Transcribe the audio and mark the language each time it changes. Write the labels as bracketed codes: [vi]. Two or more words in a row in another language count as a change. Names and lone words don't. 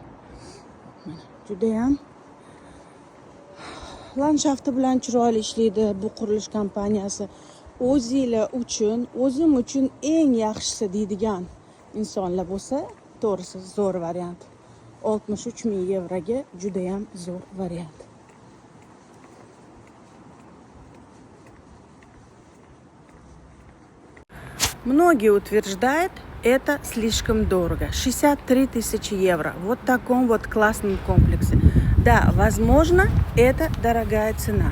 [uz] Mana juda ham landshafti bilan chiroyli ishlaydi bu qurilish kompaniyasi. O'zingizlar uchun, o'zim uchun eng yaxshisi deydigan insonlar bo'lsa, to'g'risi zo'r variant. 63 ming yevroga juda ham zo'r variant. [ru] Многие утверждают, это слишком дорого. 63 тысячи евро. Вот в таком вот классном комплексе. Да, возможно, это дорогая цена.